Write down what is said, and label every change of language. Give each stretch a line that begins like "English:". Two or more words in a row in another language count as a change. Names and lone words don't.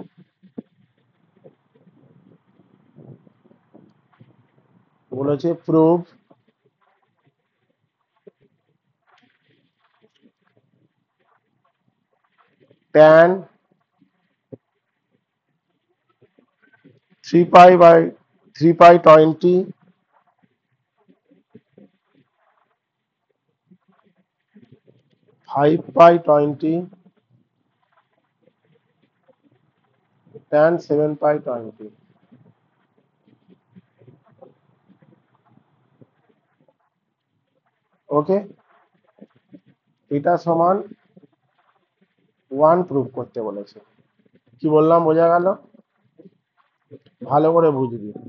Bangla: বলেছে
English: prove tan 3 pi by 3 pi 20 5 pi 20 tan 7 pi 20।
Bangla: ওকে, এটা সমান 1 প্রুভ করতে বলেছে। কি বললাম বোঝা গেল? ভালো করে বুঝবি।